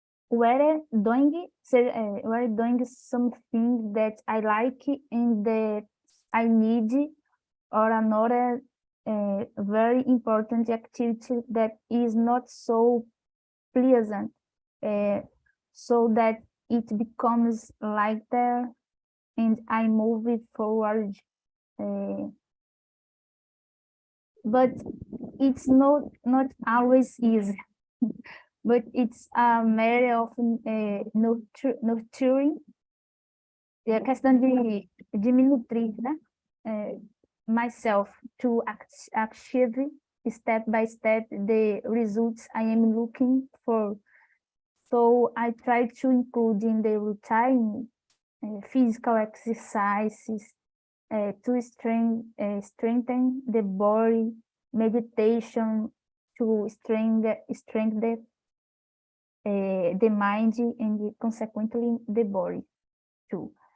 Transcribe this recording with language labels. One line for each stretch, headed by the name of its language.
English: We're doing something that I like and that I need, or another very important activity that is not so pleasant, so that it becomes lighter and I move it forward. But it's not always easy. But it's a matter of nurturing.
Portuguese: É a questão de me nutrir, né?
English: Myself to achieve step by step the results I am looking for. So I try to include in the routine physical exercises to strengthen the body, meditation to strengthen the mind and consequently the body too.